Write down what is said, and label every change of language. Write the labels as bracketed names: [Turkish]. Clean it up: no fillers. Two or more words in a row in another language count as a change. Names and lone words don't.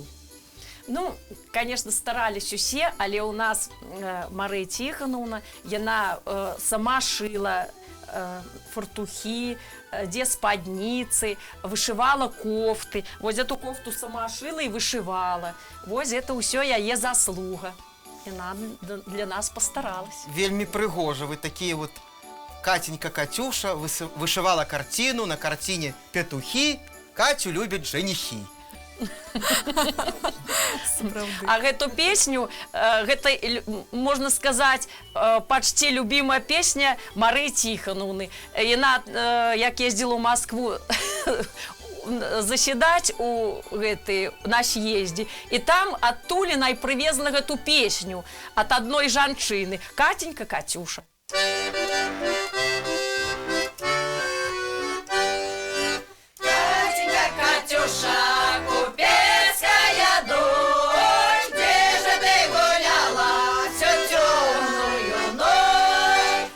[Russian] Ну, конечно, старались [Belarusian] усе, але у нас Марыя Тихоновна, яна сама шила фартухи, дзе спадніцы, вышывала кофты. Вось эту кофту сама шила і вышывала. Вось это ўсё яе заслуга. Яна для нас постаралась. Вельмі прыгожа, вы такія вот [Russian] Катенька Катюша вышывала картину, на картине петухи, Катю любят женихи. [Belarusian] А гэту песню, гэта, можна сказаць, пачці любімая песня Марыі Тихоновны. Яна, як ездзіла ў Москву заседаць на съездзе, і там адтуль яна і прывезла гэту песню ад адной жанчыны, [Russian] Катенька Катюша. Катенька Катюша, купецкая дочь, где же ты гуляла всю темную ночь?